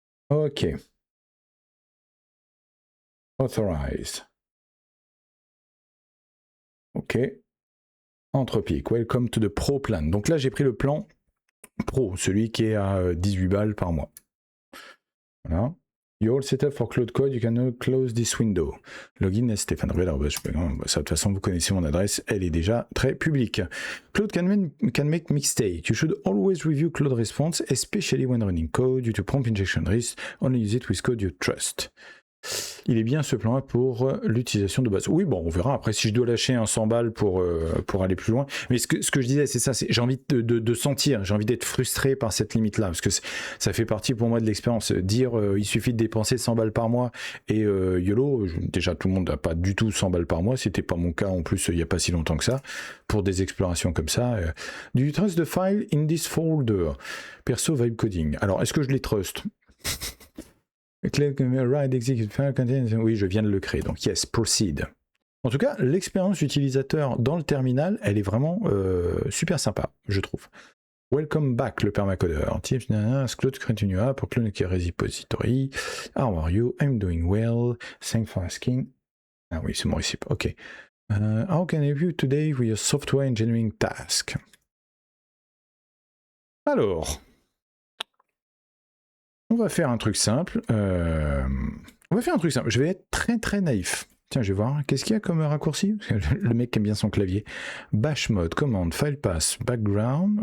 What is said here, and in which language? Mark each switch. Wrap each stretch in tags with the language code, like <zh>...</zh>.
<en>Ok. Authorize. Ok. Anthropique. Welcome to the Pro plan.</en> <fr>Donc là, j'ai pris le plan Pro, celui qui est à 18 balles par mois. Voilà.</fr> <en>You're all set up for Cloud Code, you can now close this window.</en> <fr>Login à Stéphane Ruel. Ça, de toute façon, vous connaissez mon adresse, elle est déjà très publique.</fr> <en>Cloud can make mistakes. You should always review Cloud response, especially when running code due to prompt injection risk. Only use it with code you trust.</en> <fr>Il est bien ce plan-là pour l'utilisation de base. Oui, bon, on verra. Après, si je dois lâcher un 100 balles pour aller plus loin. Mais ce que je disais, c'est ça. J'ai envie de sentir, j'ai envie d'être frustré par cette limite-là. Parce que ça fait partie pour moi de l'expérience. Dire il suffit de dépenser 100 balles par mois et YOLO, déjà tout le monde n'a pas du tout 100 balles par mois. C'était pas mon cas en plus il n'y a pas si longtemps que ça. Pour des explorations comme ça.</fr> <en>Do you trust the file in this folder?</en> <fr>Perso vibe coding. Alors, est-ce que je les trust?</fr> <en>Right, execute file contains.</en> <fr>Oui, je viens de le créer, donc</fr> <en>yes, proceed.</en> <fr>En tout cas, l'expérience utilisateur dans le terminal, elle est vraiment super sympa, je trouve.</fr> <en>Welcome back, le permacodeur. Tips, Claude create a new app pour clone a repository. How are you? I'm doing well. Thanks for asking.</en> <fr>Ah oui, c'est mon récip.</fr> <en>Ok. How can I help you today with your software engineering task?</en> <fr>Alors. On va faire un truc simple. Je vais être très très naïf. Tiens, je vais voir. Qu'est-ce qu'il y a comme raccourci? Le mec aime bien son clavier.</fr> <en>Bash mode, commande, file pass, background.</en>